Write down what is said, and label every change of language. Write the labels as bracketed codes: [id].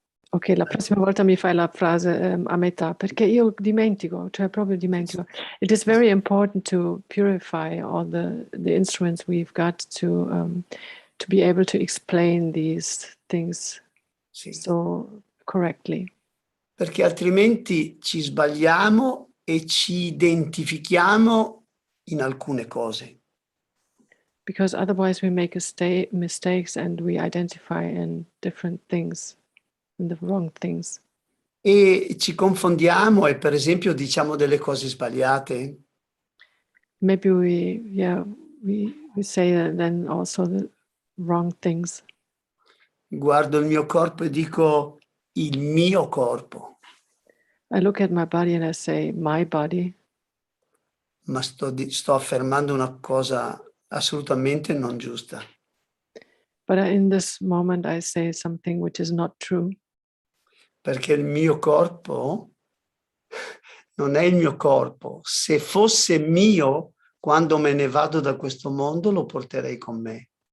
[it] Ok, la prossima volta mi fai la frase a metà, perché io dimentico, cioè proprio dimentico. [en] It is very important to purify all the instruments we've got to be able to explain these things so correctly. [it] Perché altrimenti ci sbagliamo e ci identifichiamo in alcune cose. [en] Because otherwise we make mistakes and we identify in different things. The wrong things. [it] E ci confondiamo e per esempio diciamo delle cose sbagliate. [en] Maybe we say then also the wrong things. [it] Guardo il mio corpo e dico il mio corpo. [en] I look at my body and I say my body. [it] Ma sto affermando una cosa assolutamente non giusta. [en] But in this moment I say something which is not true. [it] Perché il mio corpo non è il mio corpo. Se fosse mio, quando me ne vado da questo mondo, lo porterei con me.